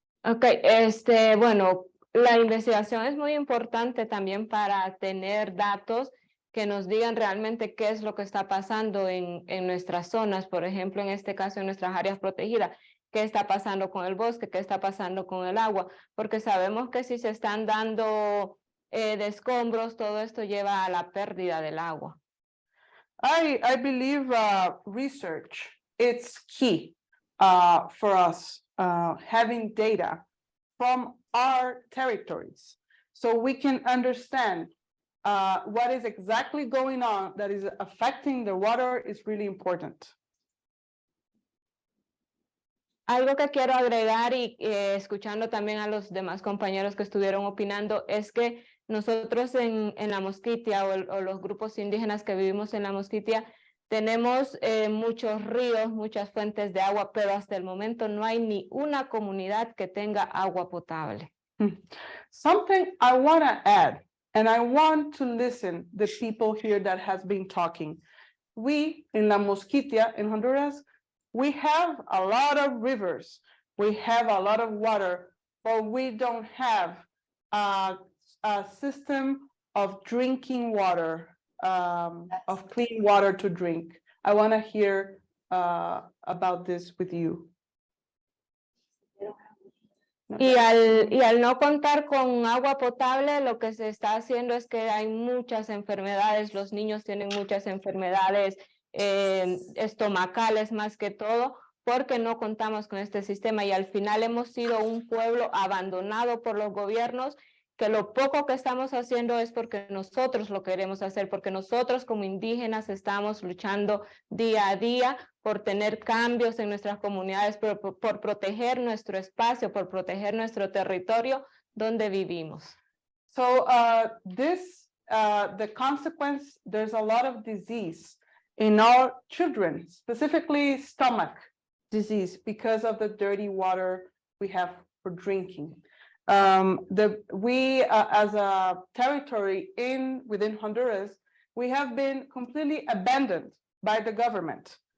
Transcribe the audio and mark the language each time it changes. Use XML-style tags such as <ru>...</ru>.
<es>Ok, bueno, la investigación es muy importante también para tener datos que nos digan realmente qué es lo que está pasando en nuestras zonas, por ejemplo, en este caso en nuestras áreas protegidas, qué está pasando con el bosque, qué está pasando con el agua, porque sabemos que si se están dando de escombros, todo esto lleva a la pérdida del agua.</es> <en>I believe research, it's key for us, having data from our territories so we can understand what is exactly going on that is affecting the water is really important.</en> <es>Algo que quiero agregar y escuchando también a los demás compañeros que estuvieron opinando es que nosotros en la Miskitu o los grupos indígenas que vivimos en la Miskitu tenemos muchos ríos, muchas fuentes de agua, pero hasta el momento no hay ni una comunidad que tenga agua potable.</es> <en>Something I want to add, and I want to listen the people here that has been talking. We in La Miskitu in Honduras, we have a lot of rivers, we have a lot of water, but we don't have a system of drinking water, of clean water to drink. I want to hear about this with you.</en> <es>Y al no contar con agua potable, lo que se está haciendo es que hay muchas enfermedades, los niños tienen muchas enfermedades estomacales más que todo, porque no contamos con este sistema y al final hemos sido un pueblo abandonado por los gobiernos, que lo poco que estamos haciendo es porque nosotros lo queremos hacer, porque nosotros como indígenas estamos luchando día a día por tener cambios en nuestras comunidades, por proteger nuestro espacio, por proteger nuestro territorio donde vivimos.</es> <en>So this the consequence, there's a lot of disease in our children, specifically stomach disease, because of the dirty water we have for drinking. We as a territory within Honduras, we have been completely abandoned by the government.</en>